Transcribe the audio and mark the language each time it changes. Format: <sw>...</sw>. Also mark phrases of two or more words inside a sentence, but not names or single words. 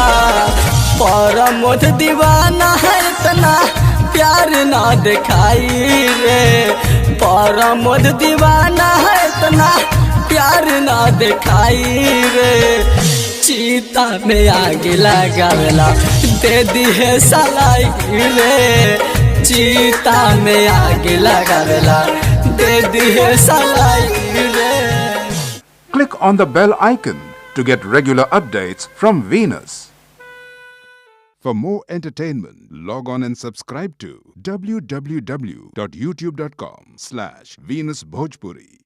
<bho>परमोध दीवाना है इतना प्यार ना दिखाई रे, परमोद दीवाना है इतना प्यार ना दिखाई रे। चीता में आग लगावेला दे दिए सलाई रे, चीता में आग लगावेला दे दिए सलाई रे।</bho> <en>Click on the bell icon to get regular updates from Venus. For more entertainment, log on and subscribe to www.youtube.com/VenusBhojpuri.</en>